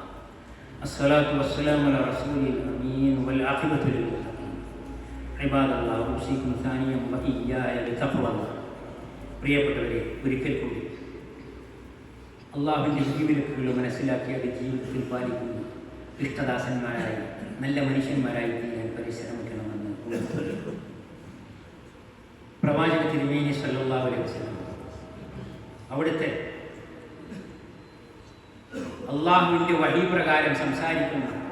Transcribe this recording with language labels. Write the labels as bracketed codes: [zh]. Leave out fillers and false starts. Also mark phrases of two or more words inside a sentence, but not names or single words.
[ar] الصلاة والسلام على رسول الأمين والعاقبة للمتقين. عباد الله أوصيكم ثانيا وإياي بتقوى الله. [ml] പ്രിയപ്പെട്ടവരെ, ഒരിക്കൽ കൂടി അള്ളാഹുവിൻ്റെ വിധിവിലക്കുകൾ മനസ്സിലാക്കി അത് ജീവിതത്തിൽ പാലിക്കുന്ന ഇഷ്ടദാസന്മാരായി നല്ല മനുഷ്യന്മാരായി തീരാൻ പരിശ്രമിക്കണമെന്ന് ഉണർത്തുന്നു. പ്രവാചക തിരുമേനി [ar] صلى الله عليه وسلم [ml] അവിടുത്തെ അള്ളാഹുവിൻ്റെ വഹി പ്രകാരം സംസാരിക്കുന്നു.